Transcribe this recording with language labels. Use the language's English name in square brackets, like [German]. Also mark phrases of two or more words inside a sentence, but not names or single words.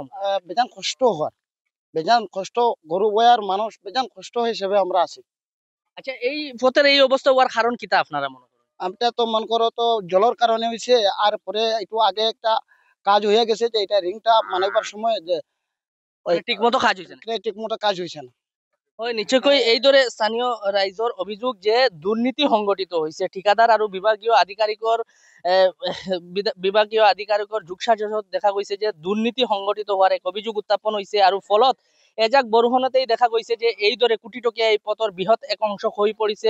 [Bangla] বেজান কষ্ট হওয়ার, বেজান কষ্ট, গরু বয়ার মানুষ বেজান কষ্ট হিসেবে আমরা আছি। আচ্ছা, এই পথের এই অবস্থা হওয়ার কারণ কিতা আপনারা মনে করেন? আমরা তো মনে করো তো জলের কারণে হয়েছে। আর পরে একটু আগে একটা কাজ হয়ে গেছে যে এটা রিংটা মানাইবার সময় যে ঠিক মতো কাজ হয়েছে না? ঠিক মতো কাজ হয়েছে না। [Assamese] হয়, নিশ্চয়কৈ এইদৰে স্থানীয় ৰাইজৰ অভিযোগ যে দুৰ্নীতি সংগঠিত হৈছে। ঠিকাদাৰ আৰু বিভাগীয় আধিকাৰিকৰ যোগসাজশত দেখা গৈছে যে দুৰ্নীতি সংগঠিত হোৱাৰ এক অভিযোগ উত্থাপন হৈছে। আৰু ফলত এজাক বৰষুণতেই দেখা গৈছে যে এইদৰে কোটিটকীয়া এই পথৰ বৃহৎ এক অংশ হৈ পৰিছে।